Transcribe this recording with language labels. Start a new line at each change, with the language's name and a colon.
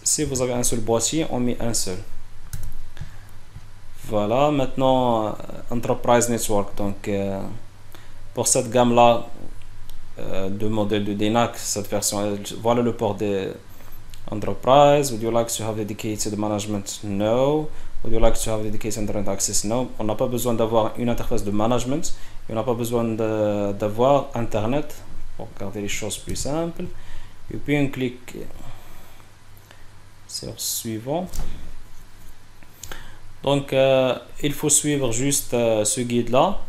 French: Si vous avez un seul boîtier, on met un seul. Voilà, maintenant Enterprise Network. Donc, pour cette gamme-là de modèles de DNAC, cette version, voilà le port de Enterprise.
English: Would you like to have dedicated management? No. Would you like to have dedicated internet access? No.
French: On n'a pas besoin d'avoir une interface de management. Et on n'a pas besoin d'avoir Internet pour garder les choses plus simples. Et puis on clique sur suivant. Donc il faut suivre juste ce guide là.